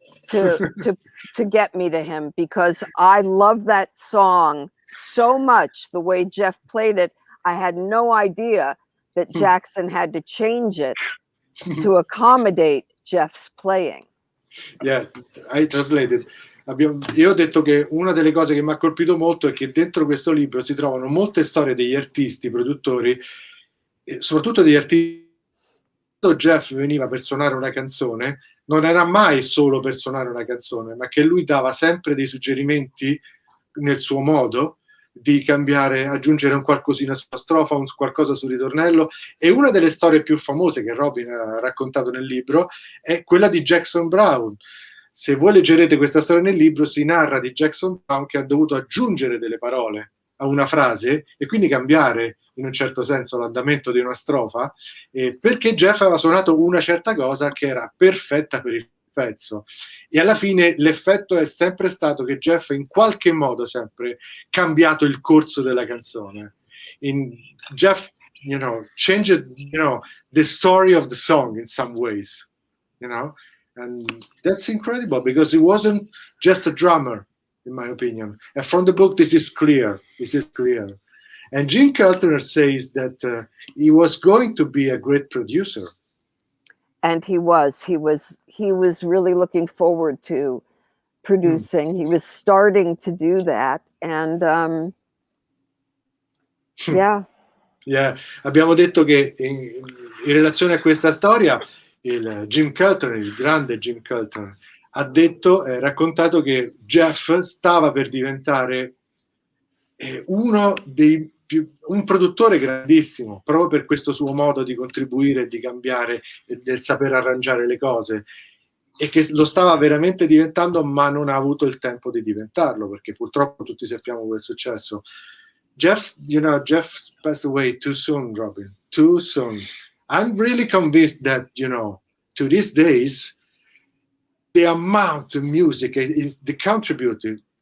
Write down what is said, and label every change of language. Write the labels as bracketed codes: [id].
[en] to get me to him, because I love that song so much. The way Jeff played it, I had no idea that Jackson had to change it to accommodate Jeff's playing. Yeah, I translated. [it] Io ho detto che una delle cose che mi ha colpito molto è che dentro questo libro si trovano molte storie degli artisti, produttori, soprattutto degli artisti. Quando Jeff veniva per suonare una canzone, non era mai solo per suonare una canzone, ma che lui dava sempre dei suggerimenti nel suo modo di cambiare, aggiungere un qualcosina sulla strofa, un qualcosa sul ritornello. E una delle storie più famose che Robyn ha raccontato nel libro è quella di Jackson Browne. Se voi leggerete questa storia nel libro, si narra di Jackson Browne che ha dovuto aggiungere delle parole a una frase e quindi cambiare in un certo senso l'andamento di una strofa, perché Jeff aveva suonato una certa cosa che era perfetta per il pezzo. E alla fine l'effetto è sempre stato che Jeff in qualche modo sempre cambiato il corso della canzone. [en] Jeff, changed, the story of the song in some ways, and that's incredible because he wasn't just a drummer, in my opinion. And from the book, this is clear. And Gene Keltner says that he was going to be a great producer. And he was really looking forward to producing. He was starting to do that. And yeah. [it] Abbiamo detto che in relazione a questa storia, il grande Jim Keltner, ha raccontato che Jeff stava per diventare un produttore grandissimo, proprio per questo suo modo di contribuire, di cambiare, del saper arrangiare le cose, e che lo stava veramente diventando, ma non ha avuto il tempo di diventarlo, perché purtroppo tutti sappiamo quel successo. [en] Jeff passed away too soon, Robyn, too soon. I'm really convinced that, to these days, the amount of music is the contributor.